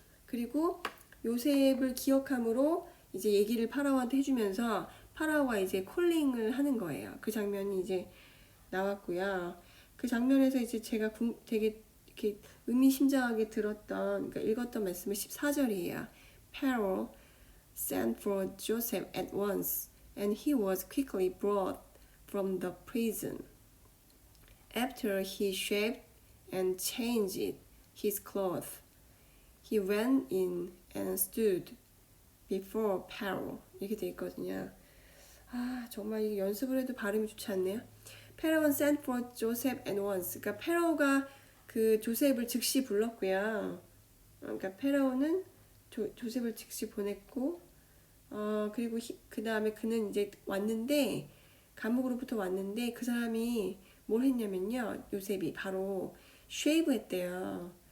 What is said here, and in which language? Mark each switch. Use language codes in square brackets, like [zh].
[ko] 그리고 요셉을 기억함으로 이제 얘기를 파라오한테 해주면서 파라오가 이제 콜링을 하는 거예요. 그 장면이 이제 나왔고요. 그 장면에서 이제 제가 되게 이렇게 의미심장하게 그러니까 읽었던 말씀이 14절이에요. [en] Pharaoh sent for Joseph at once, and he was quickly brought from the prison. After he shaved and changed his clothes, he went in and stood before Pharaoh. [ko] 이렇게 돼 있거든요. 아, 정말 이게 연습을 해도 발음이 좋지 않네요. [en] Pharaoh sent for Joseph at once. [ko] 그러니까 페로가 그 조셉을 즉시 불렀고요. 그러니까 페로는 조셉을 즉시 보냈고, 그리고 그 다음에 그는 이제 왔는데 감옥으로부터 왔는데 그 사람이 뭘 했냐면요, 요셉이 바로 shave 했대요.